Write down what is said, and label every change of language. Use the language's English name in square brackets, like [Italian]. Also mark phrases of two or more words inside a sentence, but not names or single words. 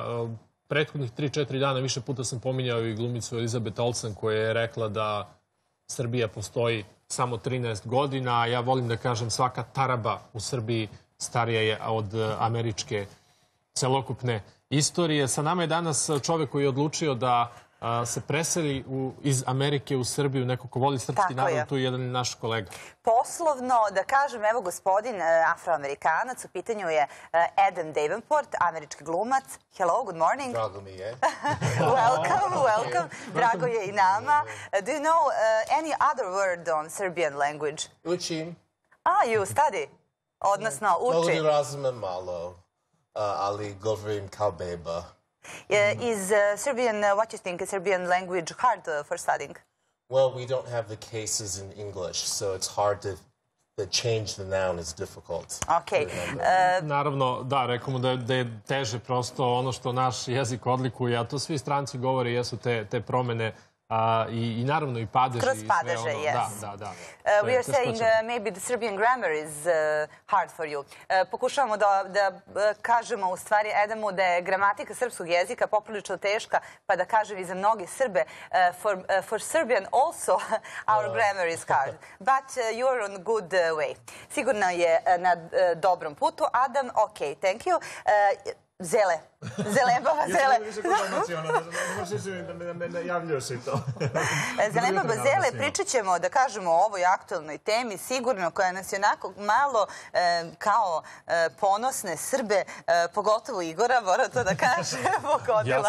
[Serbian] Prethodnih 3-4 dana više puta sam pominjao i glumicu Elizabeth Olsen koja je rekla da Srbija postoji samo 13 godina, a ja volim da kažem svaka taraba u Srbiji starija je od američke celokupne istorije. Sa nama je danas čovjek koji je odlučio da se preseli iz Amerike u Srbiju, neko ko voli srpski narod, tu je jedan naš kolega. Poslovno, da kažem, evo gospodin Afroamerikanac, u pitanju je Adam Devenport, američki glumac. [English] Hello, good morning. [Serbian] Drago mi je. Welcome. Drago je i nama. [English] Do you know any other word on Serbian language? [Serbian] Učim. [English] You study? [Serbian] Odnosno, uči. Mogu razumem malo, ali govorim kao beba. [English] Is Serbian, what you think, is Serbian language hard for studying? Well, we don't have the cases in English, so it's hard to change the noun is difficult. Okay. [Serbian] Naravno, da, rekamo da je teže prosto ono što naš jezik odlikuje, a to svi stranci govore, jesu te promene i naravno i padeži. Kroz padeže, [English] yes. [Serbian] Da. [English] We are saying maybe the Serbian grammar is hard for you. [Serbian] Pokušavamo da kažemo u stvari Adamu da je gramatika srpskog jezika poprilično teška, pa da kažem i za mnogi Srbe. [English] For Serbian also our grammar is hard. But you are on good way. [Serbian] Sigurno je na dobrom putu. [English] Adam, okay, thank you. [Serbian] Zele. Zelembaba, Zele. Zelembaba, Zele, pričat ćemo, da kažemo, o ovoj aktualnoj temi, sigurno, koja nas je onako malo kao ponosne Srbe, pogotovo Igora, moram to da kažem, pogodila.